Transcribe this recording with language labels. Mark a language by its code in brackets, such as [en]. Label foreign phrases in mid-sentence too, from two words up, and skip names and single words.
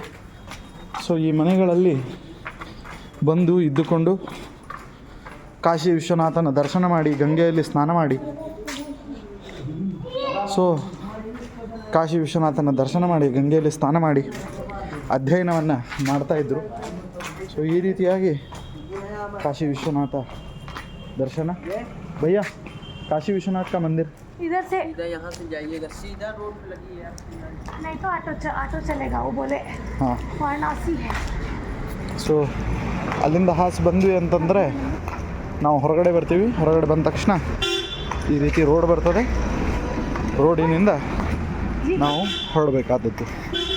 [kn] ಸೊ ಈ ಮನೆಗಳಲ್ಲಿ ಬಂದು ಇದ್ದುಕೊಂಡು ಕಾಶಿ ವಿಶ್ವನಾಥನ ದರ್ಶನ ಮಾಡಿ, ಗಂಗೆಯಲ್ಲಿ ಸ್ನಾನ ಮಾಡಿ, ಸೊ ಕಾಶಿ ವಿಶ್ವನಾಥನ ದರ್ಶನ ಮಾಡಿ ಗಂಗೆಯಲ್ಲಿ ಸ್ನಾನ ಮಾಡಿ ಅಧ್ಯಯನವನ್ನು ಮಾಡ್ತಾಯಿದ್ರು. ಸೊ ಈ ರೀತಿಯಾಗಿ ಕಾಶಿ ವಿಶ್ವನಾಥ ದರ್ಶನ. [hi] ಭಯ್ಯ काशी विश्वनाथ का मंदिर इधर से यहाँ से जाइएगा, सीधा रोड पे लगी है। नहीं तो ऑटो चलेगा, वो बोले ಹಾಂ. ವಾರಣಾಸಿ है. [kn] ಸೊ ಅಲ್ಲಿಂದ ಹಾಸ್ ಬಂದ್ವಿ ಅಂತಂದರೆ ನಾವು ಹೊರಗಡೆ ಬರ್ತೀವಿ. ಹೊರಗಡೆ ಬಂದ ತಕ್ಷಣ ಈ ರೀತಿ ರೋಡ್ ಬರ್ತದೆ. ರೋಡಿನಿಂದ ನಾವು ಹೊರಡಬೇಕಾದದ್ದು.